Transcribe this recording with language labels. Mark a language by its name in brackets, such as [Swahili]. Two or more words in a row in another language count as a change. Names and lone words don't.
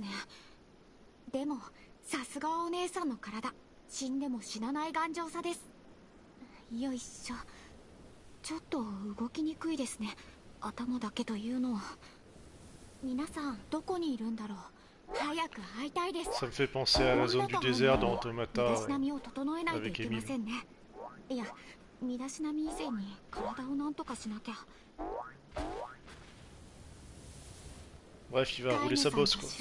[Japanese] でもさすがお姉さんの体、死んでも死なない頑丈さです。よいしょ。ちょっと動きにくいですね、頭だけというのは。皆さんどこにいるんだろう。早く会いたいです。 [French] Ça me fait penser à la zone du désert dans Automata [Japanese] 身だしなみを整えないとい [French] avec [Japanese] けま [French] Emile. [Japanese] せんね。いや、身だしなみ以前に体をなんとかしなきゃ。 [French] Bref, il va rouler sa bosse quoi.